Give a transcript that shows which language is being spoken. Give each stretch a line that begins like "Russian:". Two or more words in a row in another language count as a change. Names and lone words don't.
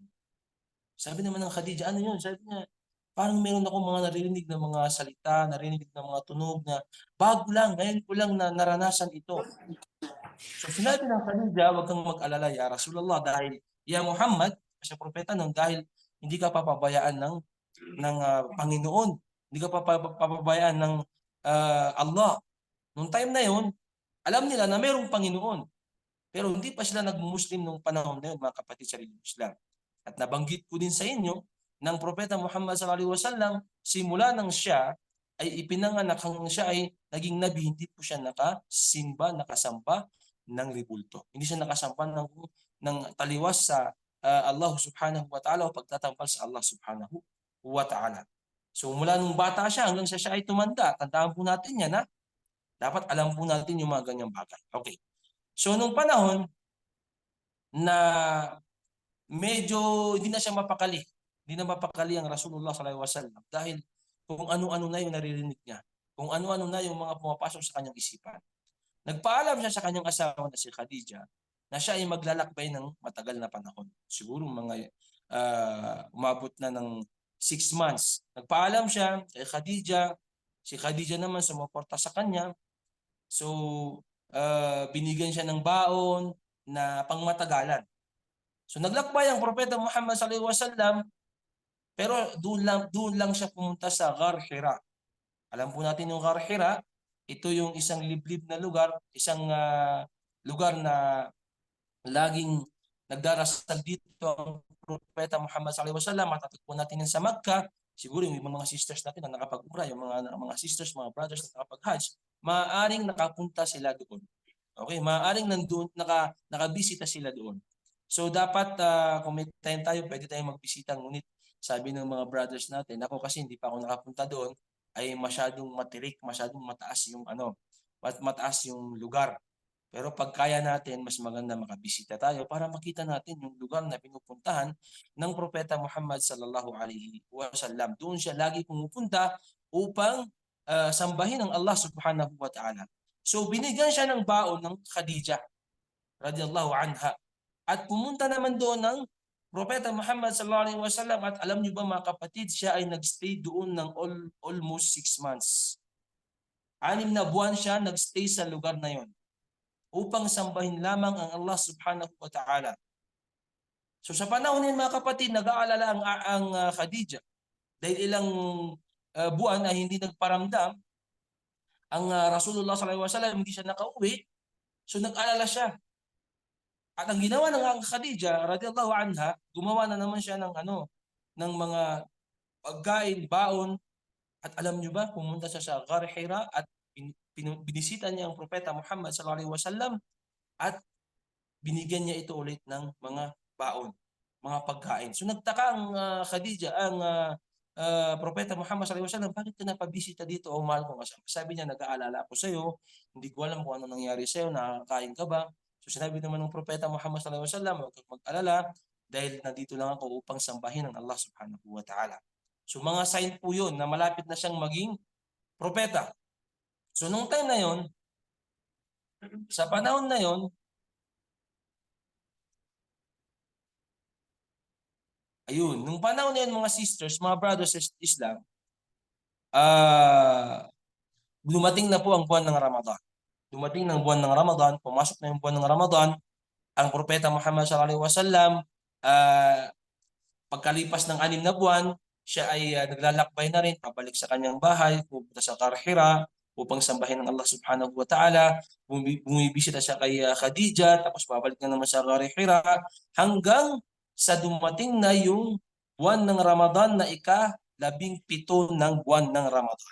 Filipino: Sabi naman ng Khadija, ano yun? Sabi niya, parang meron akong mga naririnig na mga salita, naririnig na mga tunog na bago lang, ngayon ko lang na naranasan ito. So sinabi ng Khadija, huwag kang mag-alala,
Arabic: يا رسول الله,
Filipino: dahil, ya Muhammad, siya propeta nun, dahil hindi ka papabayaan ng Panginoon. Hindi ka papabayaan ng Allah. Nung time na yun, alam nila na mayroong Panginoon. Pero hindi pa sila nag-Muslim nung panahon na yun, mga kapatid sa religion Islam. At nabanggit ko din sa inyo, ng Propeta Muhammad
Arabic: صلى الله عليه وسلم,
Filipino: simula nang siya ay ipinanganak, hanggang siya ay naging nabi, hindi po siya nakasampa ng ribulto. Hindi siya nakasampa ng taliwas sa Allah
Arabic: سبحانه وتعالى
Filipino: o pagtatampal sa Allah
Arabic: سبحانه وتعالى.
Filipino: So mula nung bata siya hanggang siya ay tumanda, tandaan po natin yan, ha? Dapat alam po natin yung mga ganyang bagay. Okay. So nung panahon na medyo hindi na siya mapakali, hindi na mapakali ang Rasulullah
Arabic: صلى الله عليه وسلم
Filipino: dahil kung ano-ano na yung naririnig niya, kung ano-ano na yung mga pumapasok sa kanyang isipan. Nagpaalam siya sa kanyang asawa na si Khadija na siya ay maglalakbay ng matagal na panahon. Siguro mga umabot na ng 6 months. Nagpaalam siya kay Khadija, si Khadija naman sumuporta sa kanya. So, binigyan siya ng baon na pangmatagalan. So, naglakbay ang Propeta Muhammad
Arabic: صلى الله عليه وسلم,
Filipino: pero doon lang siya pumunta sa Ghar Hira. Alam po natin yung Ghar Hira, ito yung isang liblib na lugar, isang lugar na laging nagdarasal dito ang Propeta Muhammad
Arabic: صلى الله عليه وسلم.
Filipino: Matatagpuan natin yan sa Makkah. Siguro yung mga sisters natin na nakapag-umrah, yung mga sisters, mga brothers na nakapag-hajj, maaaring nakapunta sila doon. Okay, maaaring nandoon nakabisita sila doon. So dapat kung may time tayo, pwede tayong magbisita, ngunit sabi ng mga brothers natin, ako kasi hindi pa ako nakapunta doon, ay masyadong matirik, masyadong mataas yung lugar. Pero pag kaya natin, mas maganda makabisita tayo para makita natin yung lugar na pinupuntahan ng Propeta Muhammad
Arabic: صلى الله عليه وسلم.
Filipino: Doon siya lagi pumupunta upang sambahin ang Allah
Arabic: سبحانه وتعالى.
Filipino: So binigyan siya ng baon ng Khadija
Arabic: رضي الله عنها.
Filipino: At pumunta naman doon ng Propeta Muhammad
Arabic: صلى الله عليه وسلم,
Filipino: at alam niyo ba mga kapatid, siya ay nagstay doon ng almost 6 months. 6 na buwan siya nagstay sa lugar na yon upang sambahin lamang ang Allah
Arabic: سبحانه وتعالى.
Filipino: So sa panahon niyan mga kapatid, nag-aalala ang Khadija dahil ilang buwan ay hindi nagparamdam ang Rasulullah
Arabic: صلى الله عليه وسلم,
Filipino: hindi siya nakauwi. So nag-alala siya. At ang ginawa ng Khadija
Arabic: رضي الله عنها,
Filipino: gumawa na naman siya ng mga pagkain, baon. At alam niyo ba, pumunta siya sa Ghar Hira at binisita niya ang Propeta Muhammad
Arabic: صلى الله عليه وسلم
Filipino: at binigyan niya ito ulit ng mga baon, mga pagkain. So nagtaka ang Khadija, ang Propeta Muhammad
Arabic: صلى الله عليه وسلم,
Filipino: bakit ka napabisita dito, o mahal kong asawa? Sabi niya, nag-aalala ako sa iyo, hindi ko alam kung ano nangyari sa iyo, nakakain ka ba? So sinabi naman ng Propeta Muhammad
Arabic: صلى الله عليه وسلم,
Filipino: huwag kang mag-alala dahil nandito lang ako upang sambahin ang Allah
Arabic: سبحانه وتعالى.
Filipino: So mga sign po yun na malapit na siyang maging propeta. So nung time na yon, sa panahon na yon, ayun, nung panahon na yun mga sisters, mga brothers sa Islam, dumating na po ang buwan ng Ramadan. Dumating ng buwan ng Ramadan, pumasok na yung buwan ng Ramadan, ang Propeta Muhammad
Arabic: صلى الله عليه وسلم,
Filipino: pagkalipas ng 6 na buwan, siya ay naglalakbay na rin, pabalik sa kanyang bahay, pupunta sa Qarhira, upang sambahin ng Allah
Arabic: سبحانه وتعالى,
Filipino: bumibisita siya kay Khadija, tapos babalik na naman sa Qarhira, hanggang sa dumating na yung buwan ng Ramadan na ika-17 ng buwan ng Ramadan.